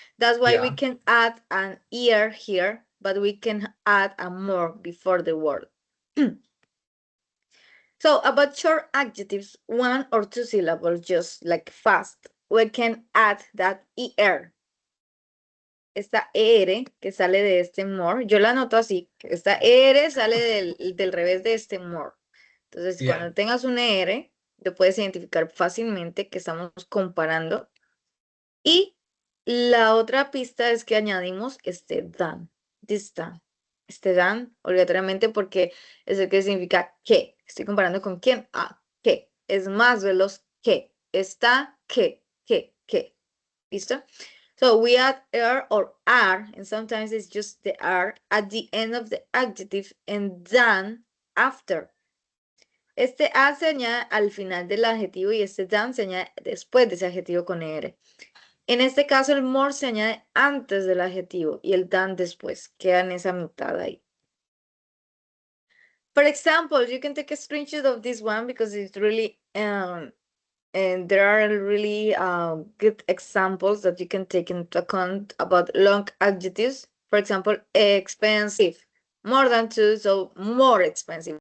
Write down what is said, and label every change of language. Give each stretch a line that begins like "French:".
English: That's why we yeah. can add an ear here, but we can add a more before the word. So about short adjectives, 1 or 2 syllables, just like fast, we can add that er.
Spanish: Esta er que sale de este more, yo la anoto así, esta er sale del revés de este more. Entonces,
English: Yeah,
Spanish: cuando tengas una R, lo puedes identificar fácilmente que estamos comparando. Y la otra pista es que añadimos este than, this than. Este than, obligatoriamente, porque es el que significa que. Estoy comparando con quién. Ah, que. Es más veloz que. Está que. ¿Listo?
English: So we add er or are, and sometimes it's just the are at the end of the adjective and than after.
Spanish: Este a se añade al final del adjetivo y este than se añade después de ese adjetivo con er. En este caso, el more se añade antes del adjetivo y el than después. Queda en esa mitad ahí.
English: For example, you can take a screenshot of this one because it's really and there are really good examples that you can take into account about long adjectives. For example, expensive, more than 2, so more expensive.